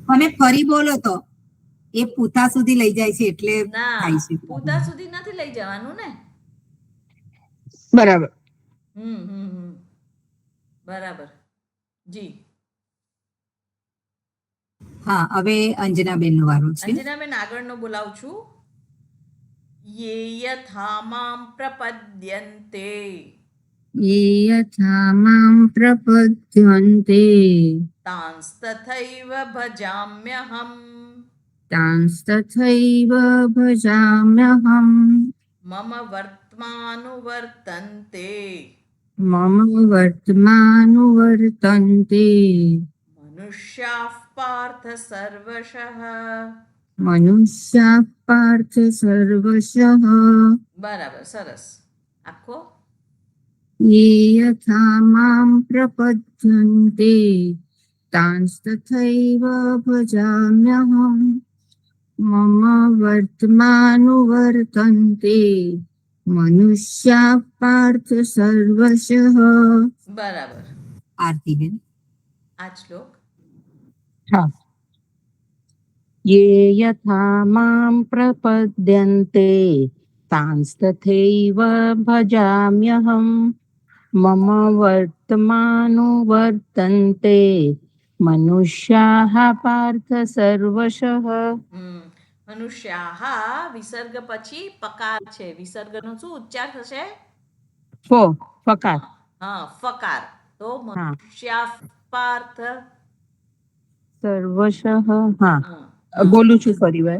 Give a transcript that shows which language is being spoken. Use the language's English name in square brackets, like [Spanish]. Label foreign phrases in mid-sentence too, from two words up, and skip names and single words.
[Gujarati] તમે ફરી બોલો તો એ પૂતા સુધી લઈ જાય છે એટલે ના, થાય છે. પૂતા સુધી નથી લઈ જવાનું ને. બરાબર. બરાબર. જી. હા, હવે અંજનાબેન નો વારો છે. અંજનાબેન, આગળનો બોલાવું છું. [Sanskrit] યે યથા મામ પ્રપદ્યન્તે ये यथा मां प्रपद्यन्ते તાંસ્તથૈવ ભજામ્યહમ तांस्तथैव भजाम्यहम् મમ વર્તમાનુવર્તન્તે मम वर्तमानुवर्तन्ते મનુષ્યાઃ પાર્થ સર્વશઃ. मनुष्याः पार्थ सर्वशः [Gujarati] બરાબર, સરસ. આખો. [Sanskrit] ये यथा मां प्रपद्यन्ते तांस्तथैव भजाम्यहम् मम वर्तमानुवर्तन्ते मनुष्याः पार्थ सर्वशः. [Gujarati] બરાબર. આરતીબેન. આ શ્લોક. હા. [Sanskrit] ये यथा मां प्रपद्यन्ते तांस्तथैव भजाम्यहम् मम वर्तमानुवर्तन्ते मनुष्याः पार्थ सर्वशः. [Gujarati] મનુષ્યાઃ વિસર્ગ પછી પકાર છે. વિસર્ગનો શું ઉચ્ચાર થશે? ફકાર. હા, ફકાર. તો [Sanskrit] મનુષ્યાઃ પાર્થ સર્વશઃ. હા, [Gujarati] હા, બોલું છું ફરી વાર.